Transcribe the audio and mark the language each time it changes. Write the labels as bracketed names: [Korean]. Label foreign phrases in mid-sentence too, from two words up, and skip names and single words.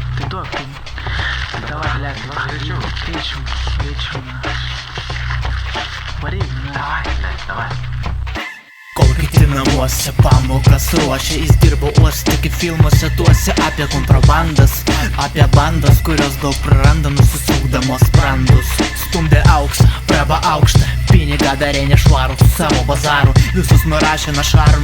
[Russian] Дуок, ты... Давай, блядь, вечером. Вари, Давай, блядь, давай. [Lithuanian] Kol kiti namuose pamokas ruošia, jis dirbo uoste, kaip filmuose tuose apie kontrabandas, apie bandas, kurios daug praranda, nusisukdamos sprandus. Stumdė auksą, praba aukštą, pinigą darė nešvarų su savo bazaru, visus nurašė našarm.